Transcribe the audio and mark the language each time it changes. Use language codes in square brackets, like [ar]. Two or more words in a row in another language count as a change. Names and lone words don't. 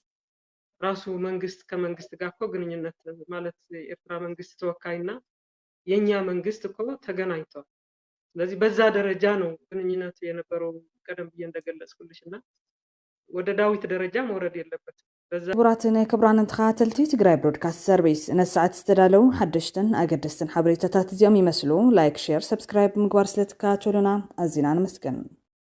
[am] ራሱ መንግስት ከመንግስት ጋር እኮ ግንኙነት ማለት የኤርትራ መንግስት ተወካይና የኛ መንግስት እኮ ተገናኝተዋል። ስለዚህ በዛ ደረጃ ነው ግንኙነት የነበረው ቀደም ብዬ እንደገለጽኩልሽና ወደ ዳዊት ደረጃ መውረድ የለበትም። [ti] ክቡራትን ክቡራንን ተኸታተልቲ ትግራይ ብሮድካስት ሰርቪስ ነሰዓት ዝተዳለው ሓደሽትን ኣገደስትን ሓበሬታታት እዚኦም ይመስሉ። [en] like, share, subscribe [ti] ምግባር ስለትከታተሉና ኣዝና ንመስገን።